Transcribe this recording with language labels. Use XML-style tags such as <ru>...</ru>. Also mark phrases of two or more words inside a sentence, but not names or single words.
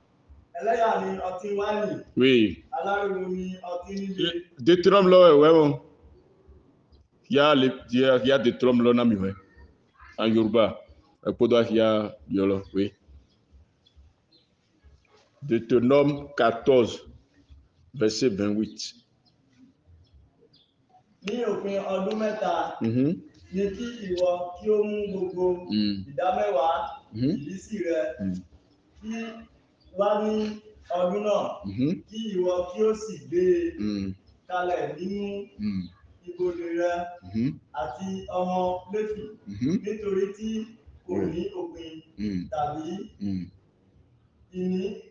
<fr>Oui. Des trompes là, ouais. Il y a des trompes là, en Yoruba. Oui. Deutéronome 14, verset 28.</fr> <yo>Ní òpin ọdún mẹ́ta ní kí ìwọ kí ó mú gbogbo ìdámẹ́wàá ìbísí rẹ kí wá ní ọdún náà kí ìwọ kí ó sì gbé kalẹ̀ nínú ibodè rẹ àti ọmọ Léfì nítorí tí kò ní òpin tàbí ìní</yo>